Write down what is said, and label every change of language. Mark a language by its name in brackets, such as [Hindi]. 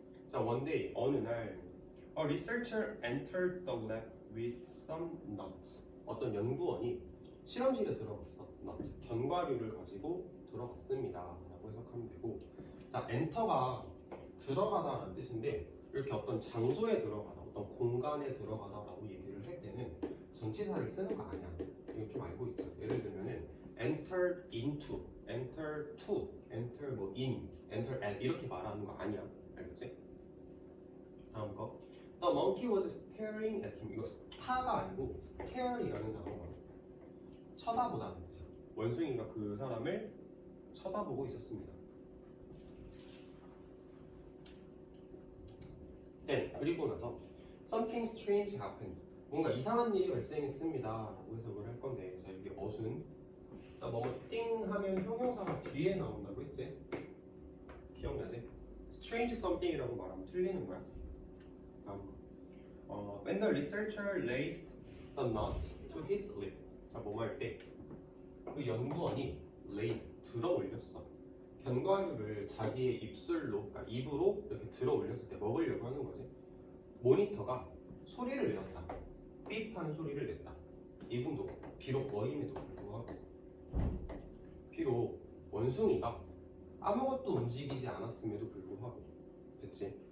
[English] 자, one day [Korean] 어느 날 [English] a researcher entered the lab with some nuts. [Korean] 어떤 연구원이 실험실에 들어갔어. [English] nuts. [Korean] 견과류를 가지고 들어갔습니다. 라고 해석하면 되고, 자, enter가 들어가다라는 뜻인데 이렇게 어떤 장소에 들어가다, 어떤 공간에 들어가다라고 얘기를 할 때는 전치사를 쓰는 거 아니야. 이거 좀 알고 있죠. 예를 들면은 enter into, enter to, enter 뭐 in, enter at 이렇게 말하는 거 아니야. 알겠지? 다음 거. [English] The monkey was staring at him. [Korean] 이거 stare가 아니고 stare이라는 단어가 쳐다보다는 뜻이야. 원숭이가 그 사람을 쳐다보고 있었습니다. 네, 그리고 나서 [English] something strange happened. [Korean] 뭔가 이상한 일이 발생했습니다. 라고 해석을 할 건데, 자, 여기 어순. 자, 띵 하면 형용사가 뒤에 나온다고 했지? 기억나지? strange something이라고 말하면 틀리는 거야. 다음 거. [English] When the researcher raised the nuts to his lip. [Korean] 자, 뭐 할 때? 그 연구원이 raise, 들어 올렸어. 견과류를 자기의 입술로, 그러니까 입으로 이렇게 들어 올렸을 때 먹으려고 하는 거지. 모니터가 소리를 내었다. 삐입 하는 소리를 냈다. 이분도 비록 어림에도 불구하고, 비록 원숭이가 아무것도 움직이지 않았음에도 불구하고, 됐지?